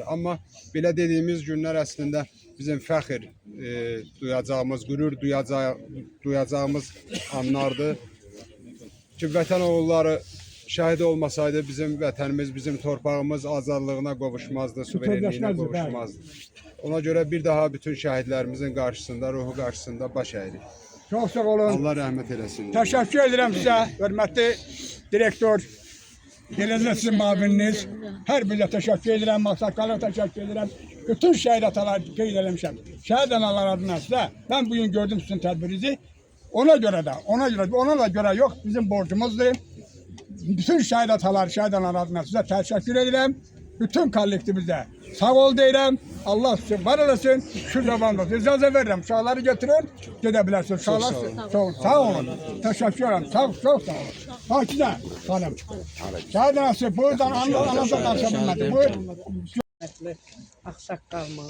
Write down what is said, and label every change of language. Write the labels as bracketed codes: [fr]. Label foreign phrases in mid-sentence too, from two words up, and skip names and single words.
[az] Amma belə dediyimiz günlər əslində bizim fəxr duyacağımız, qürur duyacağımız anlardır. Ki vətən oğulları şəhid olmasaydı bizim vətənimiz, bizim torpağımız azadlığına qovuşmazdı, suverenliyinə qovuşmazdı. Ona görə bir daha bütün şəhidlərimizin qarşısında, ruhu qarşısında baş əyirik. Çok sağ olun. Allah rəhmət eləsin. [tr] Teşekkür ederim size, hürmetli direktör. Geleceğiniz sizin mavininiz. Her birine teşekkür ederim, maksatlarına teşekkür ederim. Bütün şehit atalar [az] qeyd eləmişəm. [tr] Şehit analar adına size, ben bugün gördüm sizin tedbirinizi. Ona göre yok, bizim borcumuzdur. Bütün şehit atalar, şehit analar adına size teşekkür ederim. [az] bütün kollektivimizə sağ ol deyirəm. Allah sizə var eləsin. Şu zamanda icazə verirəm. Uşaqları götürün, gedə bilərsiniz. Uşaqlar sağ olun. Təşəkkür edirəm. Çox sağ olun. Fakizə xanım. Şahid anası buradan anasa danışa bilmədi. Buyur. Ağsaqqalımız.